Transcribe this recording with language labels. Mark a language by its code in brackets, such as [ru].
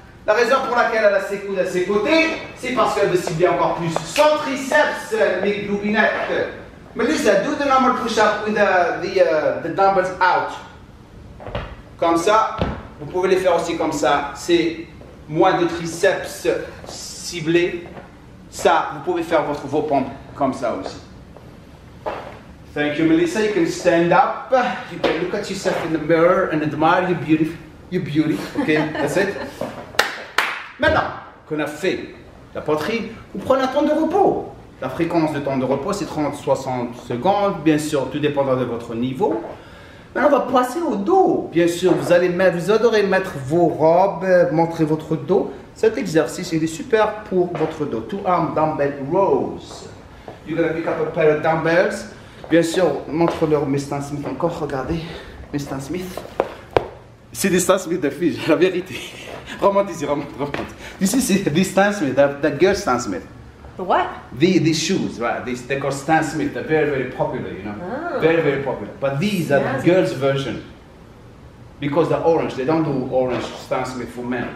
[fr] La raison pour laquelle elle a ses coudes à ses côtés, c'est parce qu'elle veut cibler encore plus son triceps, les gloubinettes. [en] Melissa, do the normal push-up with the dumbbells out. [fr] Comme ça, vous pouvez les faire aussi comme ça. C'est moins de triceps ciblés. Ça, vous pouvez faire vos pompes comme ça aussi. [en] Thank you, Melissa. You can stand up. You can look at yourself in the mirror and admire your beauty. Your beauty. Okay, that's it. [fr] Maintenant qu'on a fait la poitrine, vous prenez un temps de repos. La fréquence de temps de repos, c'est 30-60 secondes. Bien sûr, tout dépendra de votre niveau. Maintenant, on va passer au dos. Bien sûr, vous adorez mettre vos robes, montrer votre dos. Cet exercice, il est super pour votre dos. [en] Two arm dumbbell rows. You're going to pick up a pair of dumbbells. [fr] Bien sûr, montre-leur mes Stan Smith encore. Regardez, mes Stan Smith. C'est des Stan Smith de filles, la vérité. Remonte ici, remonte. Ici, c'est des Stan Smith, [en] the girl Stan Smith. The what? These shoes, right? They're called Stan Smith. They're very, very popular, you know. Oh. Very, very popular. But these are the girls' version. Because they're orange. They don't do orange Stan Smith for men.